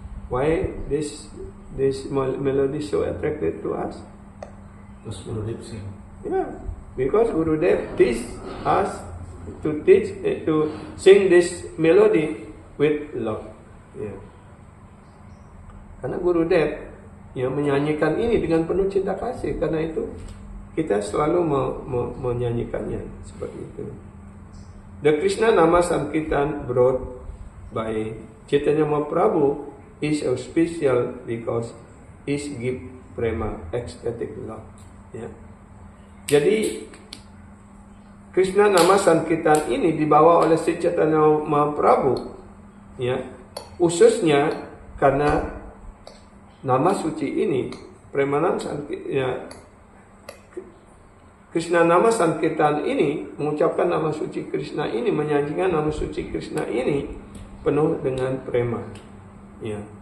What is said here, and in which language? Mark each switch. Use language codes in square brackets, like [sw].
[en] Why this melody so attractive to us? Terus Gurudev sing. Yeah, because Gurudev teach us to sing this melody with love. Yeah. [id] Karena Gurudev yang menyanyikan ini dengan penuh cinta kasih, karena itu kita selalu menyanyikannya seperti itu. [en] The Krishna Nama Sankirtan brought by Chaitanya Mahaprabhu is so special because it give prema, ecstatic love. Ya. [id] Jadi Krishna Nama Sankirtan ini dibawa oleh Sri Chaitanya Mahaprabhu, ya, khususnya karena nama suci ini, Premanam Sankirtan, ya, Krishna Nama Sankirtan ini mengucapkan nama suci Krishna ini, menyanyikan nama suci Krishna ini penuh dengan prema. Ya.